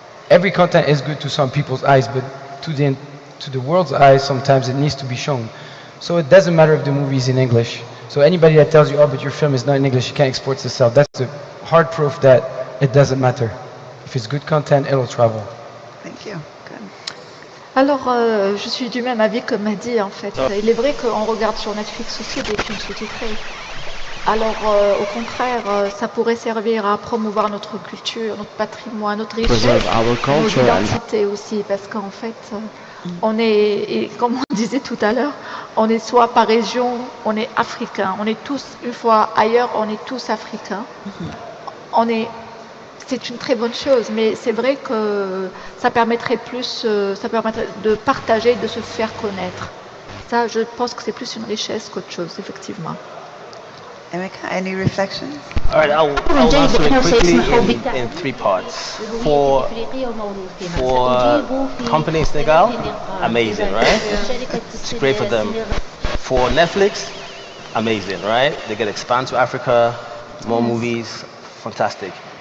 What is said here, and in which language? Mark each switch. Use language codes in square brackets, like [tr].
[en] Every content is good to some people's eyes, but to the world's eyes, sometimes it needs to be shown. So it doesn't matter if the movie is in English. So anybody that tells you, oh, but your film is not in English, you can't export itself, that's the hard proof that it doesn't matter. If it's good content, it'll travel. Thank you. Good. [fr] Alors, je suis du même avis que Mehdi, en fait. Il est vrai qu'on regarde sur Netflix aussi des films sous-titrés. Alors, au contraire, ça pourrait servir à promouvoir notre culture, notre patrimoine, notre richesse, nos identités aussi, parce qu'en fait, on est, et comme on disait tout à l'heure, on est soit par région, on est africain, on est tous, une fois ailleurs, on est tous africains. C'est une très bonne chose, mais c'est vrai que ça permettrait de partager, de se faire connaître. Ça, je pense que c'est plus une richesse qu'autre chose, effectivement. [en] Emeka, any reflections? All right, I'll answer it quickly in three parts. For company in Senegal, amazing, right? It's great for them. For Netflix, amazing, right? They get expand to Africa, more movies, fantastic.